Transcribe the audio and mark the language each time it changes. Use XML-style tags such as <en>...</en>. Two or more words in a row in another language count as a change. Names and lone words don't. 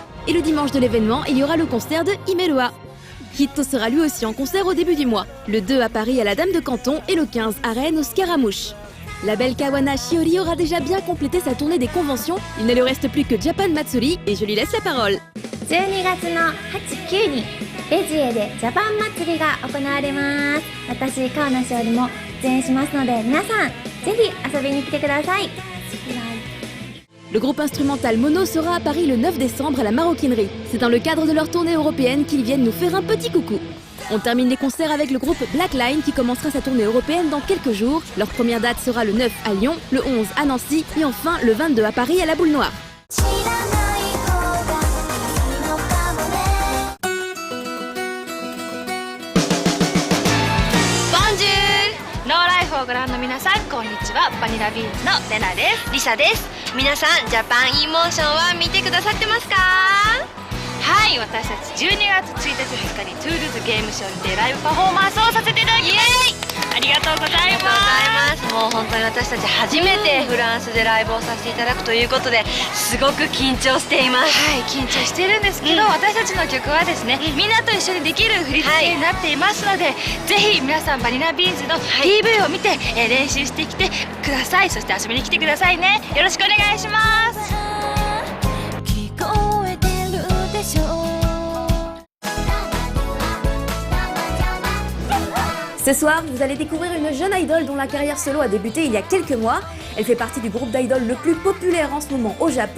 <fr>Et le dimanche de l'événement, il y aura le concert de Imerua. Hito sera lui aussi en concert au début du mois, le 2 à Paris à la Dame de Canton et le 15 à Rennes au Scaramouche. La belle Kawana Shiori aura déjà bien complété sa tournée des conventions, il ne lui reste plus que Japan Matsuri et je lui laisse la parole.</fr> <ja>12 月の8、9にレジエでジャパン祭りが行われます。私、川名勝利も出演しますので、皆さんぜひ遊びに来てください。</ja> <fr>Le groupe instrumental Mono sera à Paris le 9 décembre à la Maroquinerie. C'est dans le cadre de leur tournée européenne qu'ils viennent nous faire un petit coucou. On termine les concerts avec le groupe Blackline qui commencera sa tournée européenne dans quelques jours. Leur première date sera le 9 à Lyon, le 11 à Nancy et enfin le 22 à Paris à la Boule Noire. Bonjour!</fr> <ja>No Life をご覧の皆さん、こんにちは。バニラビーンズのレナです。リサです。皆さん、ジャパンインモーションは見てくださってますか？はい、私たち12月1日2日にトゥールーズゲームショーにてライブパフォーマンスをさせていただきます。ありがとうございます。もう本当に私たち初めてフランスでライブをさせていただくということですごく緊張しています。はい、緊張してるんですけど、私たちの曲はですね、みんなと一緒にできる振り付けになっていますので、ぜひ皆さんバニラビーンズの PV を見て、練習してきてください。そして遊びに来てくださいね。よろしくお願いします。</ja> <fr>Ce soir, vous allez découvrir une jeune idol dont la carrière solo a débuté il y a quelques mois. Elle fait partie du groupe d'idoles le plus populaire en ce moment au Japon.</fr>